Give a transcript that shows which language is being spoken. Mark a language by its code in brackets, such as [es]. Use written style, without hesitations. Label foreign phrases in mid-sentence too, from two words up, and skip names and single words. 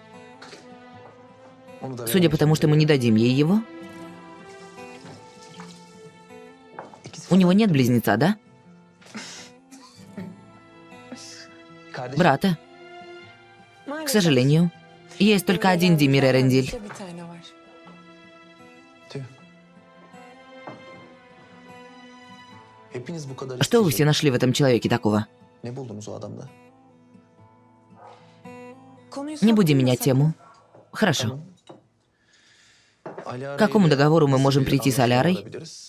[ru] Судя по тому, что мы не дадим ей его. У него нет близнеца, да? Брата. К сожалению. Есть только один Демир Эрендиль. [tr] Bir tane var. Tüh. Hepiniz bu kadar [ru] Что вы [tr] isteyecek [ru] все нашли в этом человеке такого? [tr] ne buldunuz o adamda? Konuyu [ru] Не будем менять [tr] saptırmasak [ru] тему. Хорошо. [tr] Ali [ru] К какому [tr] Ara'yla [ru] договору мы [tr] nasıl [ru] можем [tr] bir [ru] прийти с [tr] anlaşma [ru] Алярой? [tr] varabiliriz?